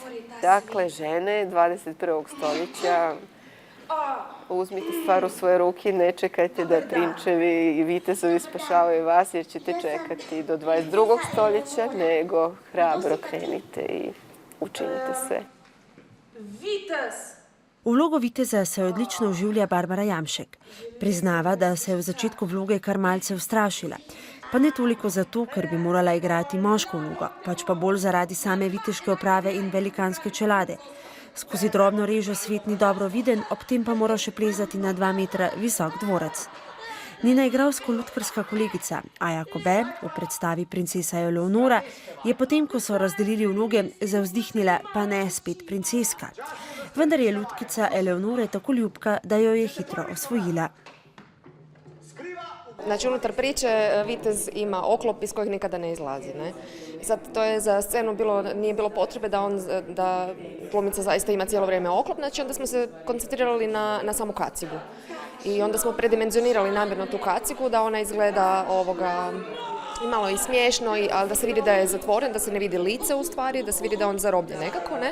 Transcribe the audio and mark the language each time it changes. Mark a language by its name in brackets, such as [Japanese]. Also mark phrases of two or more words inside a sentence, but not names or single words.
[Croatian] Dakle, žene 21. stoljeća, uzmite stvar u svoje ruke, ne čekajte da prinčevi i vitezovi spašavaju vas jer ćete čekati do 22. stoljeća, nego hrabro krenite i učinite sve. [Slovenian] V vlogo viteza se odlično vživlja Barbara Jamšek. Priznava, da se je v začetku vloge kar malce ustrašila. Pa ne toliko zato, ker bi morala igrati moško vlogo, pač pa bolj zaradi same viteške oprave in velikanske čelade. Skozi drobno režo svet ni dobro viden, ob tem pa mora še plezati na 2 metra visok dvorec. Njena igralsko-lutkarska kolegica Aja Kobe v predstavi Princesa Eleonora je potem, ko so razdelili vloge, zavzdihnila pa ne spet princeska. Vendar je lutkica Eleonore tako ljubka, da jo je hitro osvojila. [Croatian] Znači, unutar priče vitez ima oklop iz kojeg nikada ne izlazi. Ne? Sad, to je za scenu nije bilo potrebe da glumica zaista ima cijelo vrijeme oklop, znači onda smo se koncentrirali na samu kacigu. I onda smo predimenzionirali namjerno tu kacigu da ona izgleda i malo i smiješno, ali da se vidi da je zatvoren, da se ne vidi lice u stvari, da se vidi da je on zarobljen nekako, ne?